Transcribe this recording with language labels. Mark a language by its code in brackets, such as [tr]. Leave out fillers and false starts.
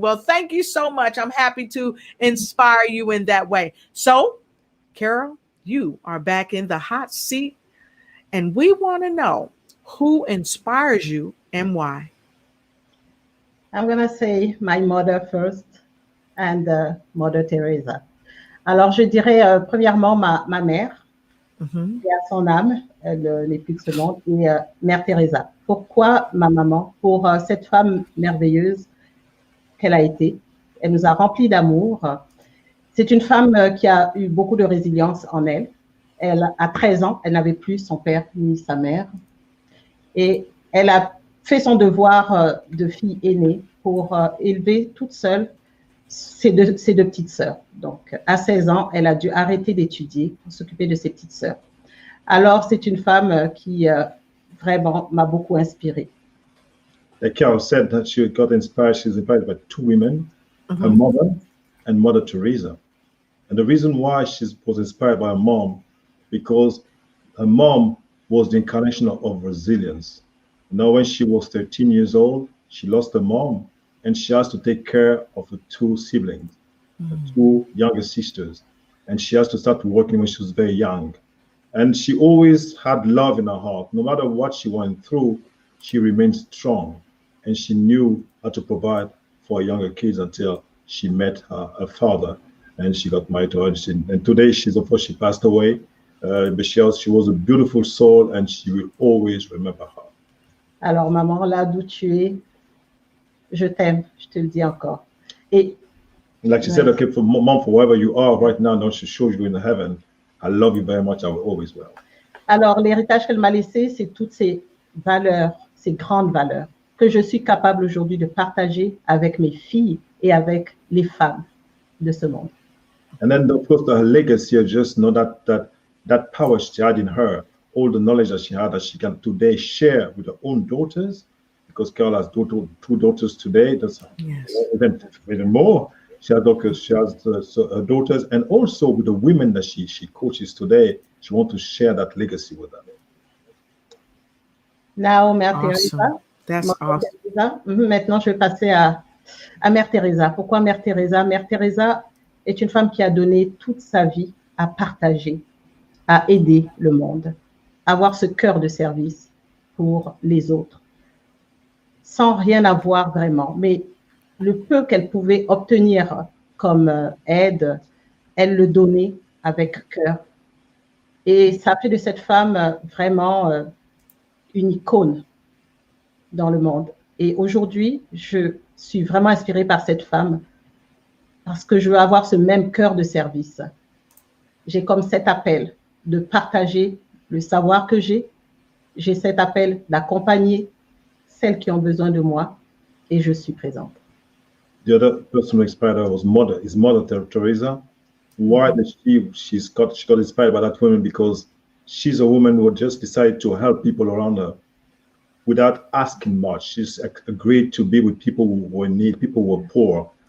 [en] Well, thank you so much. I'm happy to inspire you in that way. So, Carole, you are back in the hot seat, and we want to know who inspires you and why. I'm going to say my mother first, and Mother Teresa. [fr] Alors, je dirais premièrement ma mère, qui a son âme, elle n'est plus de ce monde, et Mère Teresa. Pourquoi ma maman? Pour cette femme merveilleuse qu'elle a été. Elle nous a remplis d'amour. C'est une femme qui a eu beaucoup de résilience en elle. Elle, à 13 ans, elle n'avait plus son père ni sa mère. Et elle a fait son devoir de fille aînée pour élever toute seule ses deux petites sœurs. Donc, à 16 ans, elle a dû arrêter d'étudier pour s'occuper de ses petites sœurs. Alors, c'est une femme qui vraiment m'a beaucoup inspirée. [en] Carole said that she got inspired. She's inspired by two women, her mother and Mother Teresa. And the reason why she was inspired by her mom, because her mom was the incarnation of resilience. Now, when she was 13 years old, she lost her mom, and she has to take care of her two siblings, her two younger sisters. And she has to start working when she was very young. And she always had love in her heart. No matter what she went through, she remained strong. And she knew how to provide for her younger kids until she met her father, and she got married to her. And today, of course, she passed away. But she was a beautiful soul, and she will always remember her. [fr] Alors, maman, là d'où tu es, je t'aime, je te le dis encore. Et [en] like she said, okay, for mom, for wherever you are right now, don't she show you in heaven, I love you very much, I will always will. [fr] Alors, l'héritage qu'elle m'a laissé, c'est toutes ces valeurs, ces grandes valeurs que je suis capable aujourd'hui de partager avec mes filles et avec les femmes de ce monde. [en] And then, of course, her legacy, just know that power she had in her, all the knowledge that she had, that she can today share with her own daughters, because Carole has two daughters today. That's even more. She has her daughters, and also with the women that she coaches today. She wants to share that legacy with them. Now, Mère Teresa. That's awesome. Teresa. [fr] Maintenant, je vais passer à Mère Teresa. Pourquoi Mère Teresa? Mère Teresa est une femme qui a donné toute sa vie à partager, à aider le monde, à avoir ce cœur de service pour les autres, sans rien avoir vraiment. Mais le peu qu'elle pouvait obtenir comme aide, elle le donnait avec cœur. Et ça fait de cette femme vraiment une icône dans le monde. Et aujourd'hui, je suis vraiment inspirée par cette femme parce que je veux avoir ce même cœur de service. J'ai comme cet appel de partager le savoir que j'ai. J'ai cet appel d'accompagner celles qui ont besoin de moi et je suis présente. [en] The other person who inspired her was Mother Teresa. Why did she got inspired by that woman? Because she's a woman who just decided to help people around her without asking much. She's agreed to be with people who were in need, people who were poor.